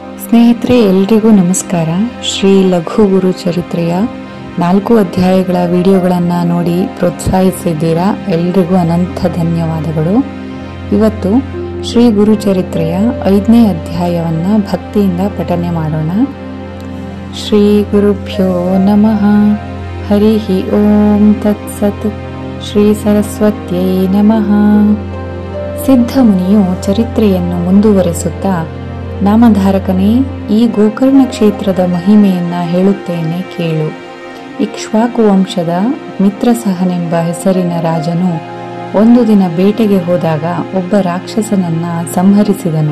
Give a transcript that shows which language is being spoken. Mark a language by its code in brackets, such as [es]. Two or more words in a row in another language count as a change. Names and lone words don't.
[kn] ಸ್ನೇಹಿತರೆ, ಎಲ್ರಿಗೂ ನಮಸ್ಕಾರ. ಶ್ರೀ ಲಘು ಗುರು ಚರಿತ್ರೆಯ 4 ಅಧ್ಯಾಯಗಳ ವಿಡಿಯೋಗಳನ್ನು ನೋಡಿ ಪ್ರೋತ್ಸಾಹಿಸಿದ್ದೀರಾ. ಎಲ್ರಿಗೂ ಅನಂತ ಧನ್ಯವಾದಗಳು. ಇವತ್ತು ಶ್ರೀ ಗುರು ಚರಿತ್ರೆಯ 5ನೇ ಅಧ್ಯಾಯವನ್ನು ಭಕ್ತಿಯಿಂದ ಪಠನೆ ಮಾಡೋಣ. [sa] ಶ್ರೀ ಗುರುಭ್ಯೋ ನಮಃ. ಹರಿ ಓಂ ತತ್ಸತ್. ಶ್ರೀ ಸರಸ್ವತ್ಯೈ ನಮಃ. [kn] ಸಿದ್ಧ ಮುನಿಯು ಚರಿತ್ರೆಯನ್ನು ಮುಂದುವರೆಸುತ್ತಾ, ನಾಮಧಾರಕನೇ, ಈ ಗೋಕರ್ಣ ಕ್ಷೇತ್ರದ ಮಹಿಮೆಯನ್ನ ಹೇಳುತ್ತೇನೆ ಕೇಳು. ಇಕ್ಷ್ವಾಕು ವಂಶದ ಮಿತ್ರಸಹನೆಂಬ ಹೆಸರಿನ ರಾಜನು ಒಂದು ದಿನ ಬೇಟೆಗೆ ಹೋದಾಗ ಒಬ್ಬ ರಾಕ್ಷಸನನ್ನ ಸಂಹರಿಸಿದನು.